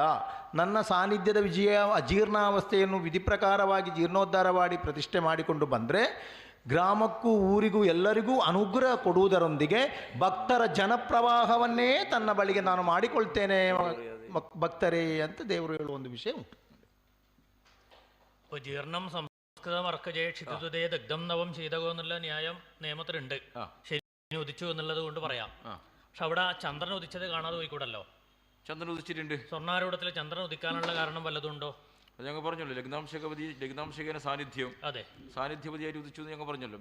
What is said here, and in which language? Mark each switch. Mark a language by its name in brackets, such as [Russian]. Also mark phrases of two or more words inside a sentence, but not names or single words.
[Kannada] ನನ್ನ ಸಾನ್ನಿಧ್ಯದ ಅಜೀರ್ಣಾವಸ್ಥೆಯನ್ನು ವಿಧಿ ಪ್ರಕಾರವಾಗಿ ಜೀರ್ಣೋದ್ಧಾರ ಮಾಡಿ ಪ್ರತಿಷ್ಠೆ ಮಾಡಿಕೊಂಡು ಬಂದರೆ ಗ್ರಾಮಕ್ಕೂ ಊರಿಗೂ ಎಲ್ಲರಿಗೂ ಅನುಗ್ರಹ ಕೊಡುವುದರೊಂದಿಗೆ ಭಕ್ತರ ಜನಪ್ರವಾಹವನ್ನೇ ತನ್ನ ಬಳಿಗೆ ನಾನು ಮಾಡಿಕೊಳ್ತೇನೆ ಭಕ್ತರೇ ಅಂತ ದೇವರು ಹೇಳುವ ಒಂದು ವಿಷಯ ಉಂಟು. [Sanskrit] ജീർണം സംസ്കൃതം അർക്കജയ ക്ഷിതുതേ ദഗ്ധം നവം ശീതകോ [Malayalam] എന്നുള്ള നിയമത്തിലുണ്ട്. ശനി ഉദിച്ചു എന്നുള്ളത് കൊണ്ട് പറയാം. പക്ഷെ അവിടെ ചന്ദ്രൻ ഉദിച്ചത് കാണാതെ പോയിക്കൂടല്ലോ. ചന്ദ്രൻ ഉദിച്ചിട്ടുണ്ട്. സ്വർണ്ണാരൂഢത്തിൽ ചന്ദ്രൻ ഉദിക്കാനുള്ള കാരണം വല്ലതുണ്ടോ? അത് ഞങ്ങൾ പറഞ്ഞല്ലോ, ലഗ്നാംശകേന സാന്നിധ്യം, അതെ, സാന്നിധ്യപതിയായിട്ട് ഉദിച്ചു എന്ന് ഞങ്ങൾ പറഞ്ഞല്ലോ.